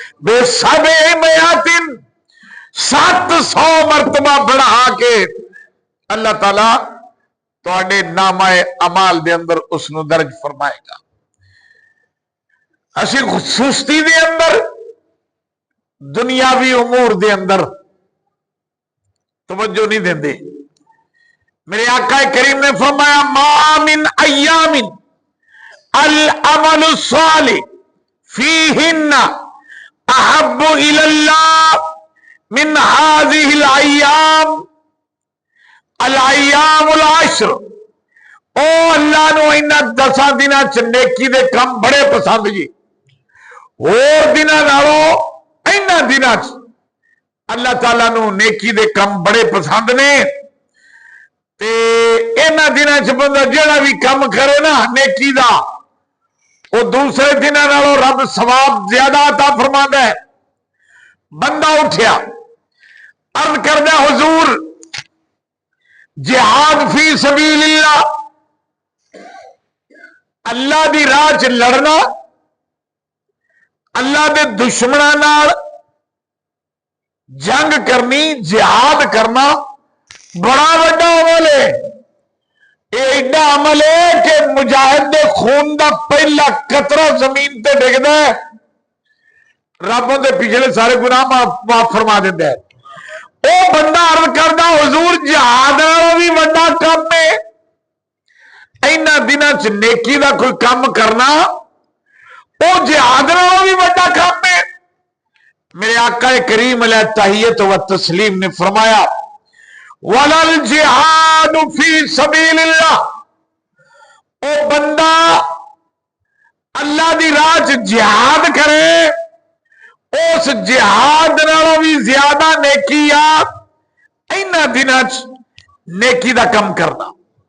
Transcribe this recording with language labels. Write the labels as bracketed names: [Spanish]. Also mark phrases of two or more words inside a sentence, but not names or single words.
[Punjabi] ب700 700 مرتبہ بڑھا کے اللہ تعالیٰ تھوڑے نامہ اعمال دے اندر اس نو درج فرمائے گا. اسی سستی دے اندر دنیاوی امور دے اندر توجہ نہیں دیں دے. میرے آقا کریم نے فرمایا [Arabic] ما من ایام العمل الصالح فیہن احب الی اللہ من هذه الایام الایام العشر. [Punjabi] او اللہ نو انہاں 10 دناں چ نیکی دے کم بڑے پسند جی. اور دناں نالوں انہاں دناں چ اللہ تعالیٰ نو نیکی دے کم بڑے پسند نے. تے انہاں دناں چ بندہ جڑا بھی کم کرے نا نیکی دا وہ دوسرے دناں نالوں رب ثواب زیادہ عطا فرماندا ہے. بندہ اٹھیا عرض کردہ حضور جہاد [Arabic] فی سبیل اللہ [Punjabi] اللہ دی راہ چ لڑنا اللہ دے دشمناں نال جنگ کرنی جہاد کرنا بڑا بڑا عمل ہے. یہ ایڈا عمل ہے کہ مجاہد دے خون دا پہلا قطرہ زمین تے ڈگدا ہے رب دے پچھلے سارے گناہ معاف فرما دیندے ہے. او بندہ عرض کردا حضور جہاد نالوں بھی بڑا کم ہے. اینا دناں چ نیکی دا کوئی کم کرنا او جہاد نالوں بھی بڑا کم ہے. میرے آقا کریم [Arabic] علیہ التحیۃ و تسلیم [Punjabi] نے فرمایا [Arabic] وَلَا الْجِهَادُ فِي سَبِيلِ اللَّهِ. [Punjabi] او بندہ اللہ دی راہ چ جہاد کرے اس جہاد نالوں بھی زیادہ نیکی آ اینا دناں چ نیکی دا کم کرنا.